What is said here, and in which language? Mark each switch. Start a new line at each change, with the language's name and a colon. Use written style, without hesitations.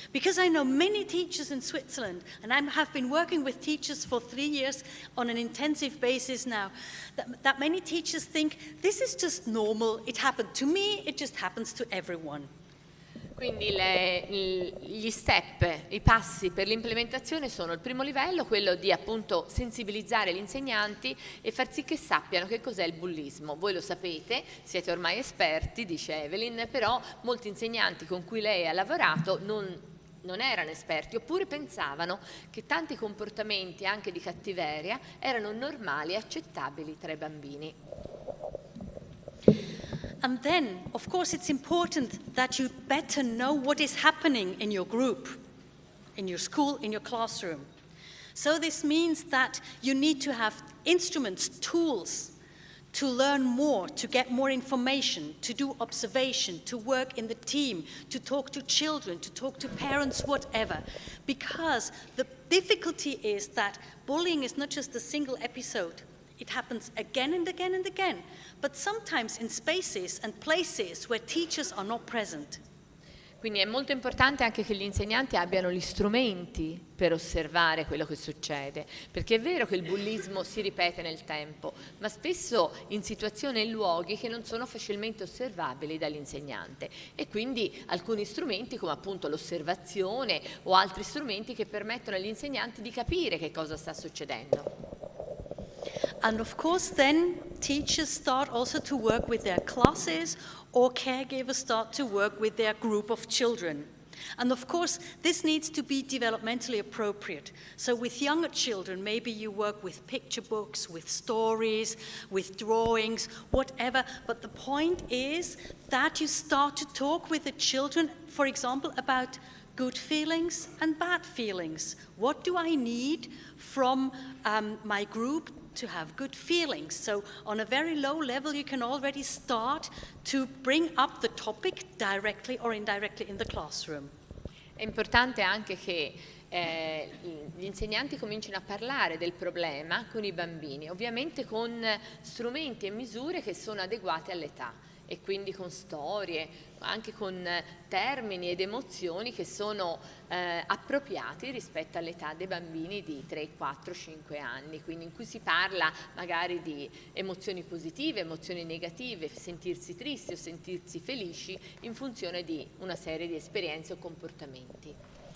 English: Because I know many teachers in Switzerland, and I have been working with teachers for 3 years on an intensive basis now, that many teachers think, this is just normal, it happened to me, it just happens to everyone.
Italian: Quindi gli step, i passi per l'implementazione sono il primo livello, quello di appunto sensibilizzare gli insegnanti e far sì che sappiano che cos'è il bullismo. Voi lo sapete, siete ormai esperti, dice Eveline, però molti insegnanti con cui lei ha lavorato non erano esperti, oppure pensavano che tanti comportamenti anche di cattiveria erano normali e accettabili tra i bambini.
English: And then, of course, it's important that you better know what is happening in your group, in your school, in your classroom. So this means that you need to have instruments, tools, to learn more, to get more information, to do observation, to work in the team, to talk to children, to talk to parents, whatever. Because the difficulty is that bullying is not just a single episode. It happens again and again and again, but sometimes in spaces and places where teachers are not present.
Italian: Quindi è molto importante anche che gli insegnanti abbiano gli strumenti per osservare quello che succede, perché è vero che il bullismo si ripete nel tempo, ma spesso in situazioni e luoghi che non sono facilmente osservabili dall'insegnante e quindi alcuni strumenti come appunto l'osservazione o altri strumenti che permettono agli insegnanti di capire che cosa sta succedendo.
English: And of course then teachers start also to work with their classes or caregivers start to work with their group of children. And of course this needs to be developmentally appropriate. So with younger children maybe you work with picture books, with stories, with drawings, whatever. But the point is that you start to talk with the children, for example, about good feelings and bad feelings. What do I need from my group to have good feelings? So on a very low level you can already start to bring up the topic directly or indirectly in the classroom.
Italian: È importante anche che gli insegnanti comincino a parlare del problema con i bambini, ovviamente con strumenti e misure che sono adeguate all'età e quindi con storie, anche con termini ed emozioni che sono appropriati rispetto all'età dei bambini di 3, 4, 5 anni, quindi in cui si parla magari di emozioni positive, emozioni negative, sentirsi tristi o sentirsi felici in funzione di una serie di esperienze o comportamenti.